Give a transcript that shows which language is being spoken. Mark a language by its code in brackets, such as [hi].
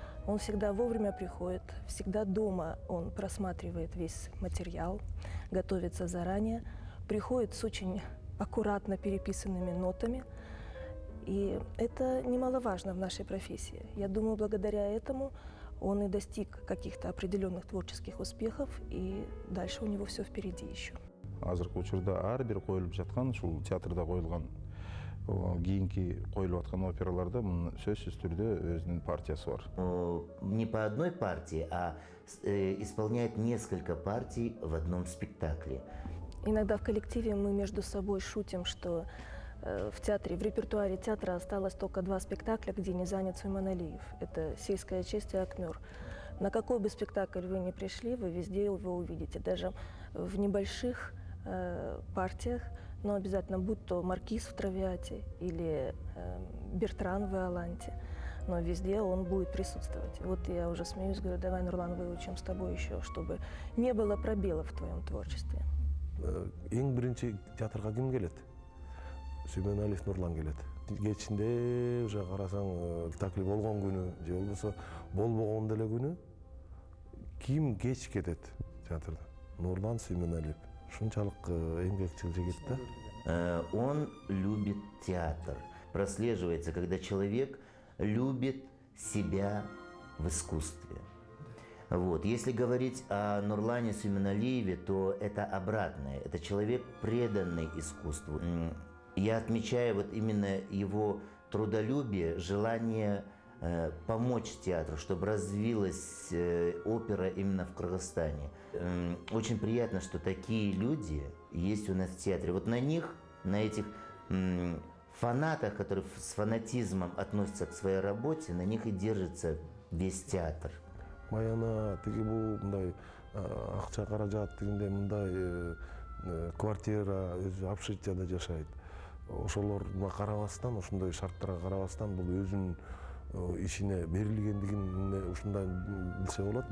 [ru] Он всегда вовремя приходит, всегда дома он просматривает весь материал, готовится заранее, приходит с очень аккуратно переписанными нотами. И это немаловажно в нашей профессии. Я думаю, благодаря этому он и достиг каких-то определенных творческих успехов, и дальше у него все впереди еще. [ky] Азыркы учурда ар бир коюлуп жаткан, ушул театрда коюлган, кийинки коюлуп аткан операларда мунун сөзсүз түрдө өзүнүн партиясы бар. [ru] Не по одной партии, а исполняет несколько партий в одном спектакле. Иногда в коллективе мы между собой шутим, что в театре, в репертуаре театра осталось только 2 спектакля, где не занят Сулейман Алиев. Это «Сельская честь» и «Акмёр». На какой бы спектакль вы ни пришли, вы везде его увидите. Даже в небольших партиях, но обязательно, будь то «Маркиз» в «Травиате» или «Бертран» в «Иоланте», но везде он будет присутствовать. Вот я уже смеюсь, говорю, давай, Нурлан, выучим с тобой еще, чтобы не было пробелов в твоем творчестве. [ky] Эң биринчи театрга ким келет? Сулейман Алиев, Нурлан келет. Кечинде уже карасаң спектакль болгон күнү же болбосо болбогон деле күнү ким кеч кетет театрда? Нурлан, Сулейман Алиев. Ушунчалык эмгекчил жигит да. [ru] Он любит театр. Прослеживается, когда человек любит себя в искусстве. Вот. Если говорить о Нурлане Сулейманалиеве, то это обратное. Это человек, преданный искусству. Я отмечаю вот именно его трудолюбие, желание помочь театру, чтобы развилась опера именно в Кыргызстане. Очень приятно, что такие люди есть у нас в театре. Вот на них, на этих фанатах, которые с фанатизмом относятся к своей работе, на них и держится весь театр. [ky] Баяна тиги бул мындай акча каражат дегенде мындай квартира өзү общежитияда жашайт. Ошолорго карабастан, ушундай шарттарга карабастан бул өзүнүн ишине берилгендигин ушундай билсе болот.